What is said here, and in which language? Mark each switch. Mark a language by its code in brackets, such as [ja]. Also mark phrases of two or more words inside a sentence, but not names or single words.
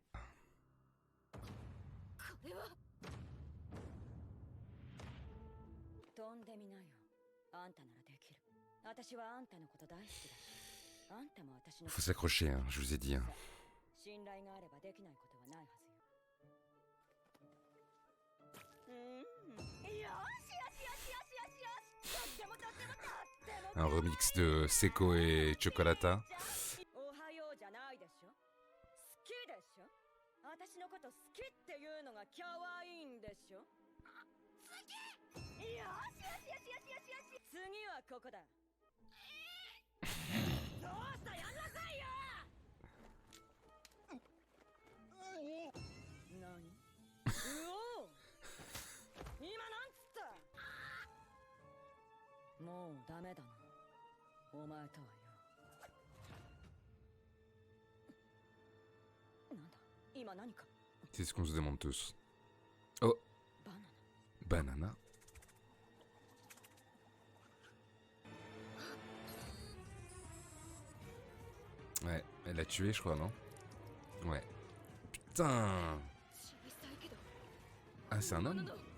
[fr] Faut s'accrocher, hein, je vous ai dit. Hein. Un remix de Seiko et Chocolata. [ja] 私のこと好きっていうのが可愛いんでしょ。好き。よしよしよしよしよしよし。次はここだ。どうしたやんなさいよ。何？うお。今なんつった。もうダメだな。お前とはよ。なんだ。 [fr] C'est ce qu'on se demande tous. [en] Oh, banana. [fr] Ouais, elle l'a tué, je crois, non? Ouais. Putain! Ah, c'est un homme?